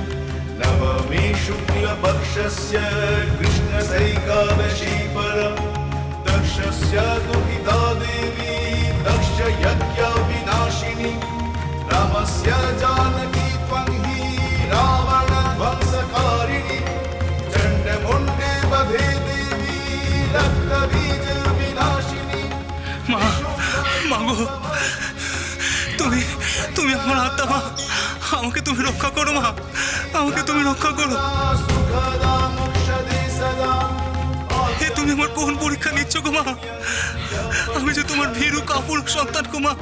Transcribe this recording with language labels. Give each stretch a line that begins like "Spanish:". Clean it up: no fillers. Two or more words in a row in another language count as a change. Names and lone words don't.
Sanskrit: नवमी शुक्लपक्षस्य कृष्णसैकादशी परं दक्षस्य दुहिता देवी दक्षयज्ञविनाशिनी रामस्य जानकी त्वं हि रावणध्वंसकारिणी चण्डमुण्डे वधे देवी रक्तबीजविनाशिनी।
Bangla: মা গো, তুমি আমার আত্মা মা। আমাকে তুমি রক্ষা করো মা। আমাকে তুমি রক্ষা করো। হে, তুমি আমার কোন পরীক্ষা নিচ্ছ গো মা? আমি যে তোমার ভীরু কাপুর সন্তান গো মা।